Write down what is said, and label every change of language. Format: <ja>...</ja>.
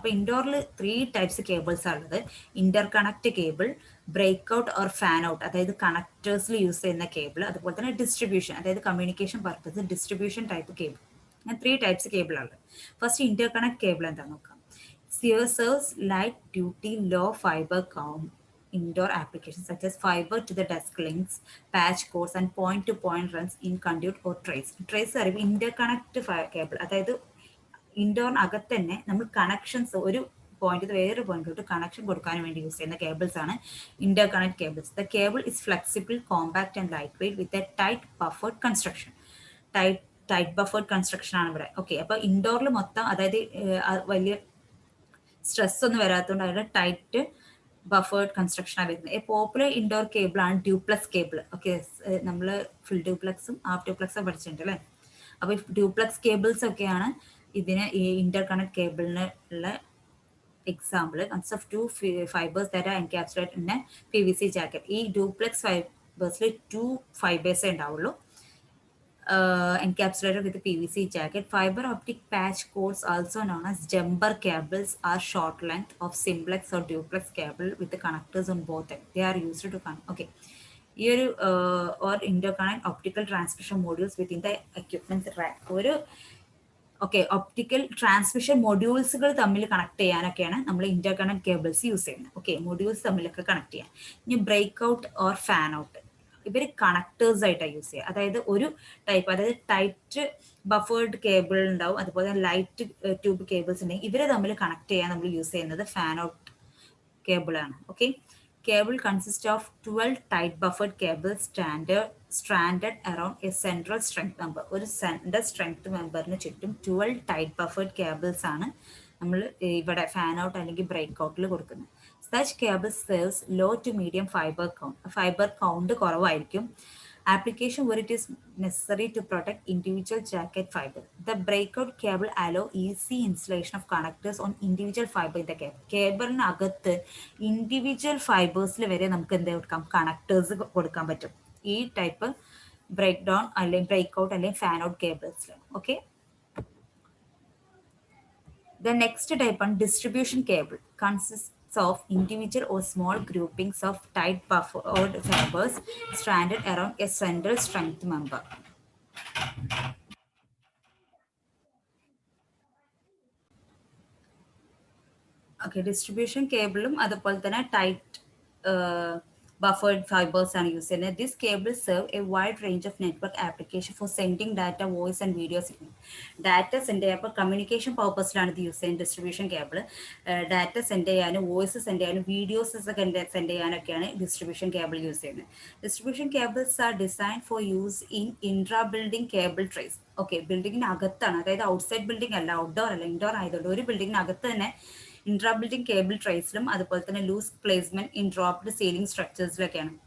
<ml>അപ്പോൾ ഇൻഡോറിൽ 3 types cables ആണുള്ളത്. Inter connect cable, break out or fan out, അതായത് കണക്ടേഴ്സിൽ യൂസ് ചെയ്യുന്ന കേബിൾ, അതുപോലെ തന്നെ ഡിസ്ട്രിബ്യൂഷൻ, അതായത് communication purpose distribution type cable. അങ്ങനെ 3 types കേബിളാണ്. First Inter connect cable എന്താണെന്ന് നോക്കാം.</ml> <en>Serves light duty low fiber count indoor applications such as fiber to the desk links, patch cords, and point to point runs in conduit or trace.</en> <ml>Trace അറിവ് interconnect cable, അതായത് ഇൻഡോറിനകത്ത് തന്നെ നമ്മൾ connections ഒരു point വേറൊരു പോയിന്റിലോട്ട് connection കൊടുക്കാൻ വേണ്ടി use ചെയ്യുന്ന cables ആണ് interconnect cables.</ml> <en>The cable is flexible, compact and light weight with a tight buffered construction.</en> <ml>Tight buffered construction ആണ് ഇവിടെ. ഓക്കെ, അപ്പോൾ ഇൻഡോറിൽ മൊത്തം, അതായത് വലിയ സ്ട്രെസ് ഒന്നും വരാത്തതുകൊണ്ട് അതിന്റെ ടൈറ്റ് ബഫേർഡ് കൺസ്ട്രക്ഷനാണ് വരുന്നത്. എ പോപ്പുലർ ഇൻഡോർ കേബിൾ ആണ് ഡ്യൂപ്ലക്സ് കേബിൾ. ഓക്കെ, നമ്മൾ ഫുൾ ഡ്യൂപ്ലക്സും ഹാഫ് ഡ്യൂപ്ലക്സും പഠിച്ചിട്ടുണ്ട് അല്ലേ. അപ്പോൾ ഡ്യൂപ്ലക്സ് കേബിൾസ് ഒക്കെയാണ് ഇതിന് ഈ ഇന്റർ കണക്ട് കേബിളിന് ഉള്ള example.</ml> <en>Consist of 2 fibres that are encapsulated in a PVC jacket.</en> <ml>ഈ ഡ്യൂപ്ലക്സ് ഫൈബേഴ്സിൽ 2 ഫൈബേഴ്സേ ഉണ്ടാവുള്ളൂ,</ml> <en>encapsulated with a PVC jacket. Fiber optic patch cords, also known as jumper cables, are short length of simplex or duplex cable with the connectors on both ends. They are used to connect. Okay. Here or interconnect optical transmission modules within the equipment rack.</en> <ml>Okay, optical transmission മൊഡ്യൂൾസുകൾ തമ്മിൽ connect ചെയ്യാനൊക്കെയാണ് നമ്മൾ interconnect cables use ചെയ്യുന്നത്. Okay, modules തമ്മിലൊക്കെ connect ചെയ്യാൻ. ഇനി break out or fan out, ഇവർ connectors ആയിട്ടാണ് use ചെയ്യുക. അതായത് ഒരു ടൈപ്പ്, അതായത് ടൈറ്റ് ബഫേർഡ് കേബിൾ ഉണ്ടാവും, അതുപോലെ ലൈറ്റ് ട്യൂബ് കേബിൾസ് ഉണ്ടെങ്കിൽ ഇവരെ തമ്മിൽ കണക്ട് ചെയ്യാൻ നമ്മൾ യൂസ് ചെയ്യുന്നത് ഫാൻ ഔട്ട് കേബിൾ ആണ്.</ml> <en>Okay, cable consist of 12 tight buffered cable stranded around a central strength member.</en> <ml>ഒരു സെൻട്രൽ സ്ട്രെങ്ത് മെമ്പറിന് ചുറ്റും 12 ടൈറ്റ് ബഫേർഡ് കേബിൾസ് ആണ് നമ്മൾ ഇവിടെ ഫാൻ ഔട്ട് അല്ലെങ്കിൽ ബ്രേക്ക് ഔട്ടിൽ കൊടുക്കുന്നത്.</ml> <en>Such cable serves low to medium fiber count. Fiber count</en> <ml>കുറവായിരിക്കും.</ml> <en>Application where it is necessary to protect individual jacket fiber. The breakout cable allow easy installation of connectors on individual fiber in the cable.</en> <ml>കേബിളിനകത്ത് individual ഫൈബേഴ്സിൽ വരെ നമുക്ക് എന്ത് കൊടുക്കാം, connectors കൊടുക്കാൻ പറ്റും ഈ type break down അല്ലെങ്കിൽ break out അല്ലെങ്കിൽ fan out കേബിൾസിൽ.</ml> <en>Okay, the next type on distribution cable consists of individual or small groupings of tight buffered fibers stranded around a central strength member. Okay, distribution cable</en> <ml>അതുപോലെ തന്നെ</ml> <en>Tight buffered fibers are used. And this cable serve a wide range of network application for sending data, voice and video signal.</en> <ml>Data send ചെയ്യുമ്പോൾ communication പർപ്പസിലാണ് ഇത് use ചെയ്യുന്നത് distribution cable. Data send ചെയ്യാനും voice send ചെയ്യാനും videos ഒക്കെ send ചെയ്യാനൊക്കെയാണ് distribution cable use ചെയ്യുന്നത്.</ml> <en>Distribution cables are design for use in intra building cable trays.</en> <ml>Okay, ബിൽഡിങ്ങിനകത്താണ്, അതായത് outside building അല്ല, outdoor അല്ല, ഇൻഡോർ ആയതുകൊണ്ട് ഒരു ബിൽഡിങ്ങിനകത്ത് തന്നെ ഇൻട്രാ ബിൽഡിംഗ് കേബിൾ ട്രേസിലും അതുപോലെ തന്നെ loose placement in dropped ceiling സ്ട്രക്ചേഴ്സിലൊക്കെയാണ്.</ml>